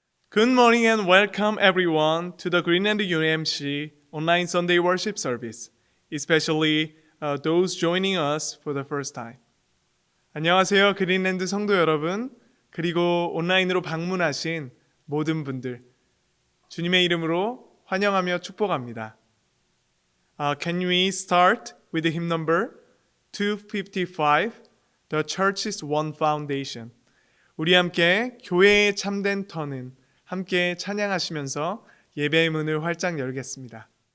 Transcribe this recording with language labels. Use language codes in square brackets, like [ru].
[en] Good morning and welcome everyone to the Greenland UMC online Sunday worship service, especially those joining us for the first time. [ko] 안녕하세요, 그린랜드 성도 여러분, 그리고 온라인으로 방문하신 모든 분들, 주님의 이름으로 환영하며 축복합니다. [en] Can we start with the hymn number 255, The Church's One Foundation? [ko] 우리 함께 교회의 참된 터는 함께 찬양하시면서 예배의 문을 활짝 열겠습니다.